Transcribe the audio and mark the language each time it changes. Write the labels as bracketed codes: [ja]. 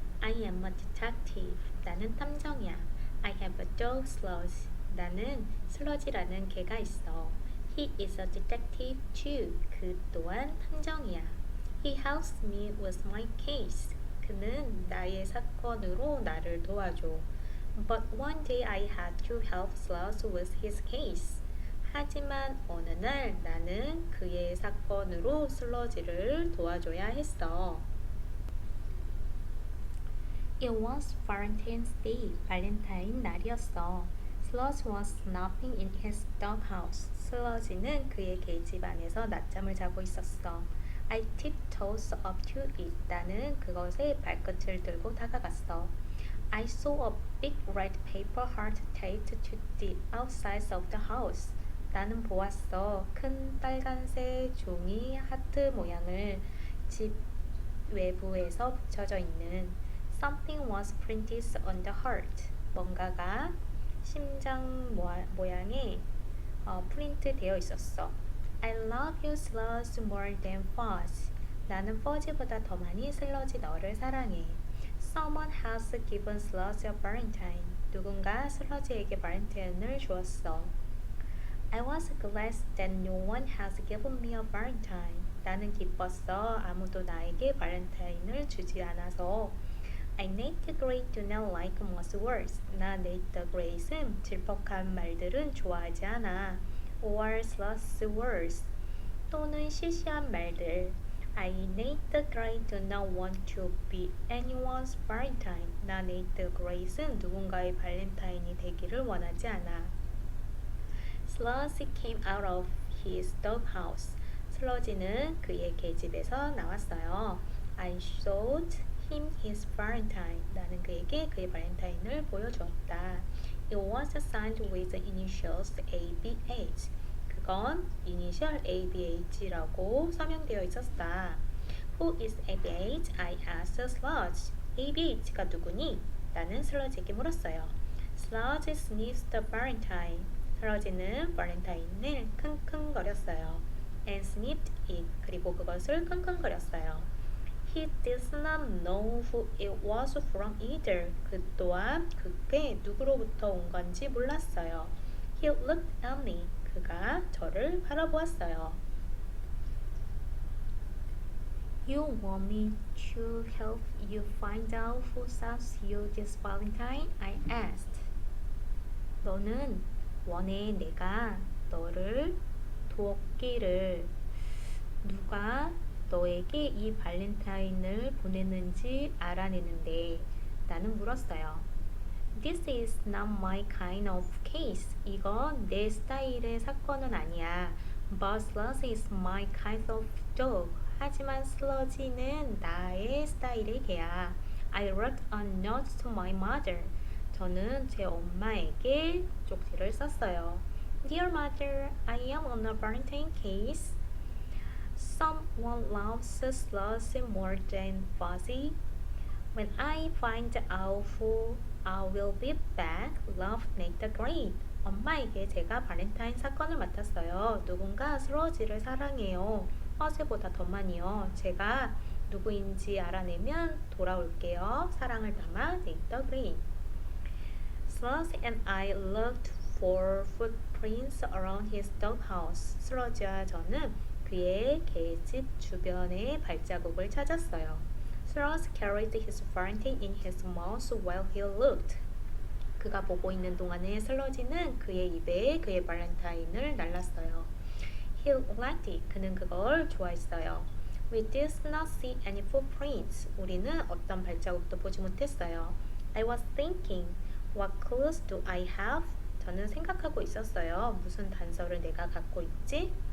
[en] I am a detective. [ko] 나는 탐정이야. [en] I have a dog Sludge. [ko] 나는 슬러지라는 개가 있어. [en] He is a detective too. [ko] 그 또한 탐정이야. [en] He helps me with my case. [ko] 그는 나의 사건으로 나를 도와줘. [en] But one day I had to help Sludge with his case. [ko] 하지만 어느 날 나는 그의 사건으로 슬러지를 도와줘야 했어. [en] It was Valentine's Day. [ko] 발렌타인 날이었어. [en] Sludge was napping in his doghouse. [ko] 슬러지는 그의 개집 안에서 낮잠을 자고 있었어. [en] I tiptoed up to it. [ko] 나는 그것의 발끝을 들고 다가갔어. [en] I saw a big red paper heart taped to the outside of the house. [ko] 나는 보았어. 큰 빨간색 종이 하트 모양을 집 외부에서 붙여져 있는 [en] Something was printed on the heart. [ko] 뭔가가 심장 모양에 프린트 되어 있었어. [en] I love you Sludge more than Fuzz. [ko] 나는 퍼지보다 더 많이 슬러지 너를 사랑해. [en] Someone has given Sludge a Valentine. [ko] 누군가 슬러지에게 발렌타인을 주었어. [en] I was glad that no one has given me a Valentine. [ko] 나는 기뻤어. 아무도 나에게 발렌타인을 주지 않아서. [en] I Nate the Great do not like most words. [ko] 나 Nate the Great은 질퍽한 말들은 좋아하지 않아. [en] Or sloth words. [ko] 또는 시시한 말들. [en] I Nate the Great do not want to be anyone's Valentine. [ko] 나 Nate the Great은 누군가의 발렌타인이 되기를 원하지 않아. [en] Sludge came out of his doghouse. [ko] 슬러지는 그의 개집에서 나왔어요. [en] I showed him his Valentine. [ko] 나는 그에게 그의 발렌타인을 보여주었다. [en] It was signed with the initials ABH. [ko] 그건 이니셜 ABH라고 서명되어 있었다. [en] Who is ABH? I asked Sludge. [ko] ABH가 누구니? 나는 슬러지에게 물었어요. [en] Sludge sniffed the Valentine. [ko] 슬러지는 발렌타인을 킁킁거렸어요. [en] And sniffed it. [ko] 그리고 그것을 킁킁거렸어요. [en] He did not know who it was from either. [ko] 그 또한 그게 누구로부터 온 건지 몰랐어요. [en] He looked at me. [ko] 그가 저를 바라보았어요. [en] You want me to help you find out who sent you this Valentine? I asked. [ko] 너는 원해 내가 너를 돕기를 누가 너에게 이 발렌타인을 보냈는지 알아내는데 나는 물었어요. [en] This is not my kind of case. [ko] 이건 내 스타일의 사건은 아니야. [en] But Sludge is my kind of dog. [ko] 하지만 슬러지는 나의 스타일의 개야. [en] I wrote a note to my mother. [ko] 저는 제 엄마에게 쪽지를 썼어요. [en] Dear mother, I am on a Valentine case. Someone loves Sludge more than Fuzzy. When I find out who I will be back, love Nate the Great. [ko] 엄마에게 제가 발렌타인 사건을 맡았어요. 누군가 슬러지를 사랑해요. 퍼즈보다 더 많이요. 제가 누구인지 알아내면 돌아올게요. 사랑을 담아 [en] Nate the Great. Sludge and I looked for footprints around his doghouse. [ko] 슬러지와 저는 그의 개집 주변의 발자국을 찾았어요. [en] Sludge carried his Valentine in his mouth while he looked. [ko] 그가 보고 있는 동안에 슬러지는 그의 입에 그의 발렌타인을 날랐어요. [en] He liked it. [ko] 그는 그걸 좋아했어요. [en] We did not see any footprints. [ko] 우리는 어떤 발자국도 보지 못했어요. [en] I was thinking, what clues do I have? [ko] 저는 생각하고 있었어요. 무슨 단서를 내가 갖고 있지?